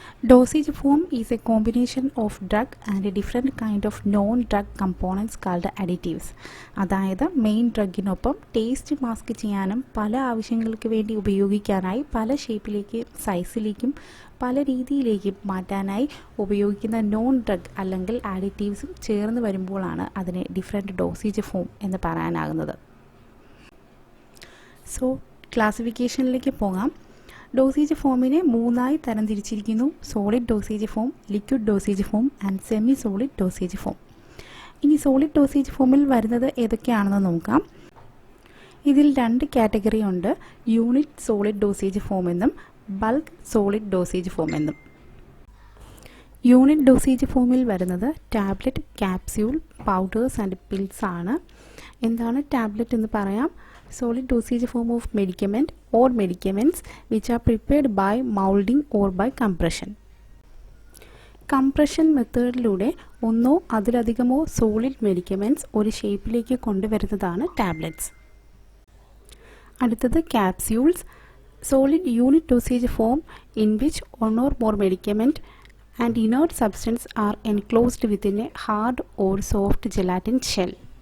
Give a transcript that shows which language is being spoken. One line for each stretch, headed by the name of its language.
English: Dosage form is a combination of drug and a different kind of non-drug components called additives.
Malayalam: അതായത് main ഡ്രഗിനൊപ്പം taste mask ചെയ്യാനും പല ആവശ്യങ്ങൾക്ക് വേണ്ടി ഉപയോഗിക്കാനായി പല ഷേപ്പിലേക്കും സൈസിലേക്കും പല രീതിയിലേക്കും മാറ്റാനായി ഉപയോഗിക്കുന്ന നോൺ ഡ്രഗ് അല്ലെങ്കിൽ ആഡിറ്റീവ്സും ചേർന്ന് വരുമ്പോഴാണ് അതിനെ ഡിഫറെൻറ്റ് ഡോസേജ് ഫോം എന്ന് പറയാനാകുന്നത്. സോ ക്ലാസിഫിക്കേഷനിലേക്ക് പോകാം. ഡോസേജ് ഫോമിനെ മൂന്നായി തരംതിരിച്ചിരിക്കുന്നു: solid dosage form, liquid dosage form and semi solid dosage form. ഇനി സോളിഡ് ഡോസേജ് ഫോമിൽ വരുന്നത് ഏതൊക്കെയാണെന്ന് നോക്കാം. ഇതിൽ രണ്ട് കാറ്റഗറി ഉണ്ട്: യൂണിറ്റ് സോളിഡ് ഡോസേജ് ഫോം എന്നും ബൾക്ക് സോളിഡ് ഡോസേജ് ഫോം എന്നും. യൂണിറ്റ് ഡോസേജ് ഫോമിൽ വരുന്നത് tablet, capsule, powders and pills ആണ്. എന്താണ് ടാബ്ലറ്റ് എന്ന് പറയാം?
English: Solid dosage form of medicament or medicaments which are prepared by moulding or by compression.
Malayalam: Compression മെത്തേഡിലൂടെ ഒന്നോ അതിലധികമോ സോളിഡ് മെഡിക്കമെൻറ്റ്സ് ഒരു ഷേപ്പിലേക്ക് കൊണ്ടുവരുന്നതാണ് ടാബ്ലറ്റ്സ്. അടുത്തത് capsules.
English: Solid unit dosage form in which one or more medicament and inert substance are enclosed within a hard or soft gelatin shell.